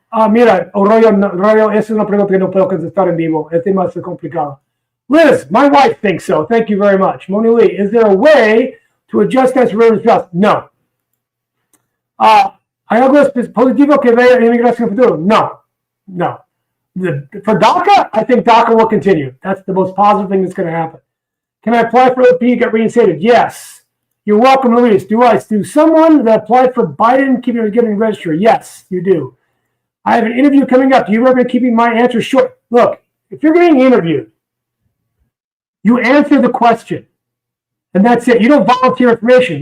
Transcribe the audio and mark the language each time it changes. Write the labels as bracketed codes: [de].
[es] Mira, Royo, esa es una pregunta que no puedo contestar en vivo. Es demasiado complicado. [en] Liz, my wife thinks so. Thank you very much. Moni Lee, is there a way to adjust that to just? No. [es] ¿Hay algo positivo que vea en inmigración futuro? [en] No. For DACA, I think DACA will continue. That's the most positive thing that's going to happen. Can I apply for OP and get reinstated? Yes. You're welcome, Luis. Do someone that applied for Biden getting registered? Yes, you do. I have an interview coming up. Do you recommend keeping my answer short? Look, if you're getting interviewed, you answer the question, and that's it. You don't volunteer information.